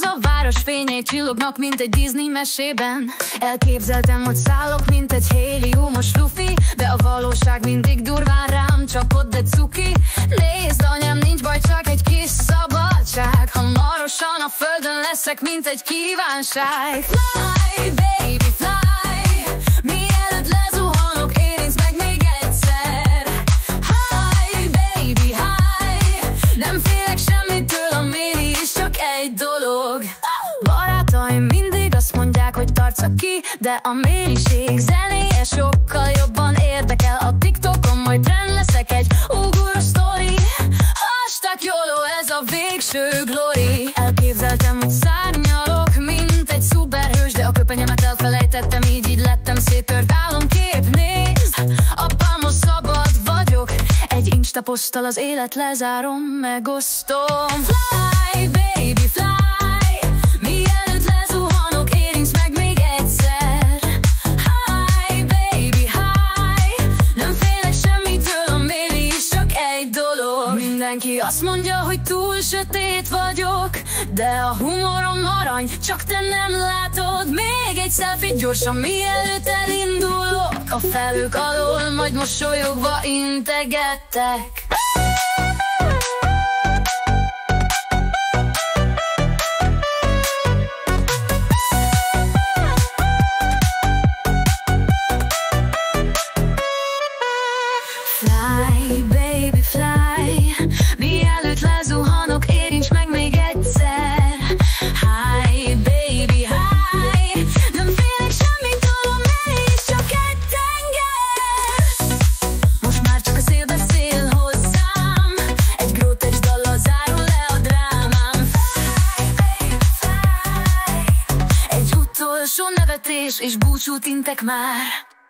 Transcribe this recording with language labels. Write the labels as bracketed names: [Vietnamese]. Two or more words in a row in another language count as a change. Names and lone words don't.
[Hungarian] A város fényei csillognak, mint egy Disney mesében. Elképzeltem, hogy szállok, mint egy héliumos lufi, de a valóság mindig durván rám csapott, de cuki. Nézd anyám, nincs baj, csak egy kis szabadság. Hamarosan a földön leszek, mint egy kívánság. [English] Fly, baby, fly, [Hungarian] mielőtt lezuhanok, érinc meg még egyszer. [English] High, baby, high, [Hungarian] nem félek semmitől, a mély is csak egy dolog. Barátaim mindig azt mondják, hogy tartsak ki, de a mélység zenéje sokkal jobban érdekel. A TikTokon majd trend leszek, egy ugoró sztori. [English] Hashtag YOLO, [Hungarian] ez a végső glory. Elképzeltem, hogy szárnyalok, mint egy szuperhős, de a köpenyemet elfelejtettem, így lettem széttört álomkép. Nézd, apámon szabad vagyok, egy Insta poszttal az élet lezárom, megosztom. [English] Fly, baby, fly, [Hungarian] mielőtt lezuhanok, érinc meg még egyszer. [English] High, baby, high, [Hungarian] nem félek semmitől, a mély is csak egy dolog. Mindenki azt mondja, hogy túl sötét vagyok, de a humorom arany, csak te nem látod. Még egy selfie gyorsan, mielőtt elindulok, a felhők alól majd mosolyogva integettek. [English] Fly, baby, fly, [Hungarian] mielőtt lezuhanok, érincs meg még egyszer. [English] High, baby, high, [Hungarian] nem félek semmitől, a mély is csak egy tenger. Most már csak a szél beszél hozzám, egy grótes dallal zárul le a drámám. [English] Fly, baby, fly, [Hungarian] egy utolsó nevetés és búcsút intek már.